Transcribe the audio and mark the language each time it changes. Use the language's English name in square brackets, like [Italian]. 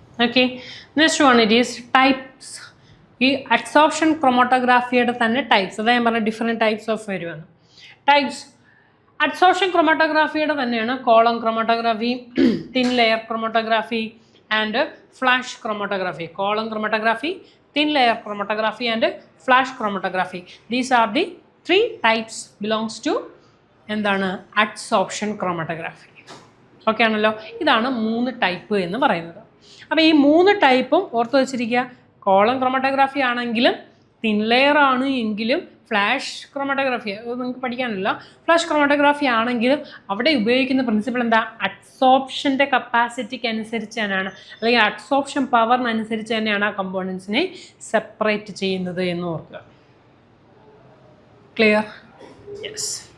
[English] Okay, next one it is types. [Malayalam] ഈ adsorption ക്രൊമാറ്റോഗ്രാഫിയുടെ തന്നെ types, അതായത് ഞാൻ പറഞ്ഞ ഡിഫറെൻറ്റ് ടൈപ്സ് ഓഫ് വരുവാണ്. ടൈപ്സ് അഡ്സോർപ്ഷൻ ക്രൊമാറ്റോഗ്രാഫിയുടെ തന്നെയാണ് column chromatography, thin layer chromatography and flash chromatography. [English] Column chromatography, thin layer chromatography and flash chromatography. These are the 3 types belongs to [Malayalam] എന്താണ് [English] Adsorption chromatography. [Malayalam] Okay ആണല്ലോ, ഇതാണ് 3 type എന്ന് പറയുന്നത്. അപ്പോൾ ഈ 3 ടൈപ്പും ഓർത്ത് വെച്ചിരിക്കുക. കോളം ക്രൊമാറ്റോഗ്രാഫി ആണെങ്കിലും തിൻ ലെയർ ആണ് എങ്കിലും ഫ്ലാഷ് ക്രൊമാറ്റോഗ്രാഫി അത് നിങ്ങൾക്ക് പഠിക്കാനില്ല. ഫ്ലാഷ് ക്രൊമാറ്റോഗ്രാഫി ആണെങ്കിലും അവിടെ ഉപയോഗിക്കുന്ന പ്രിൻസിപ്പിൾ എന്താ, അഡ്സോർപ്ഷൻ്റെ കപ്പാസിറ്റിക്ക് അനുസരിച്ച് തന്നെയാണ്, അല്ലെങ്കിൽ അഡ്സോർപ്ഷൻ പവറിനനുസരിച്ച് തന്നെയാണ് ആ കമ്പോണൻസിനെ സെപ്പറേറ്റ് ചെയ്യുന്നത് എന്ന് ഓർക്കുക. ക്ലിയർ? യെസ്.